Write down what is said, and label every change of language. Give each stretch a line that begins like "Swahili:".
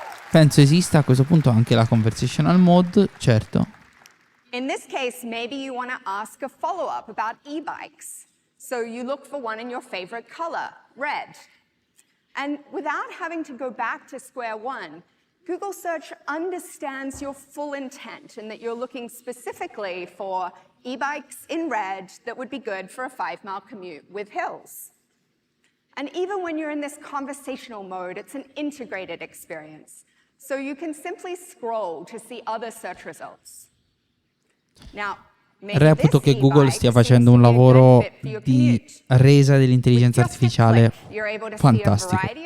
Italian: Penso esista a questo punto anche la
English: conversational mode,
Italian: certo.
English: In this case, maybe you want to ask a follow-up about e-bikes. So you look for one in your favorite color, red. And without having to go back to square one, Google Search understands your full intent and that you're looking specifically for e-bikes in red that would be good for a 5-mile commute with hills. And even when you're in this conversational mode, it's an integrated experience. So you can simply scroll to see other search results. Now,
Italian: reputo che Google stia facendo un lavoro di resa dell'intelligenza artificiale fantastico.